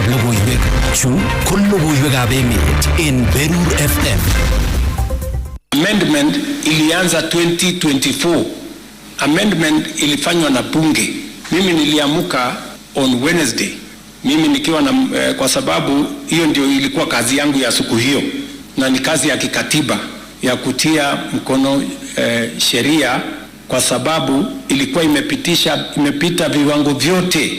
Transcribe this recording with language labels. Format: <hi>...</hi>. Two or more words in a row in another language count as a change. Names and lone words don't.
<kln>logoiwek chu kun logoiwekab emet in Berur FM.</kln> <sw>Amendment ilianza 2024. Amendment ilifanywa na bunge. Mimi niliamuka</sw> <en>on Wednesday.</en> <sw>Mimi nikiwa na kwa sababu hiyo ndio ilikuwa kazi yangu ya siku hiyo na ni kazi ya kikatiba ya kutia mkono sheria kwa sababu ilikuwa imepita viwango vyote.</sw>